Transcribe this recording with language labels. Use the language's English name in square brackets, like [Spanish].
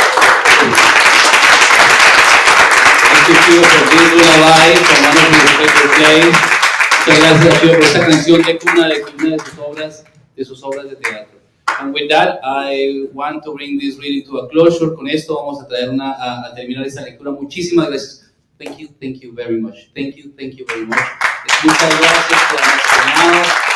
[English] Thank you, Shiva, for being lullaby from one of your favorite plays. [Spanish] Muchas gracias, Shiva, por esta canción de cuna de sus obras de teatro. [English] And with that, I want to bring this reading to a closure. [Spanish] Con esto vamos a terminar esta lectura. Muchísimas gracias. [English] Thank you very much. Thank you very much. [Spanish] Muchas gracias por habernos.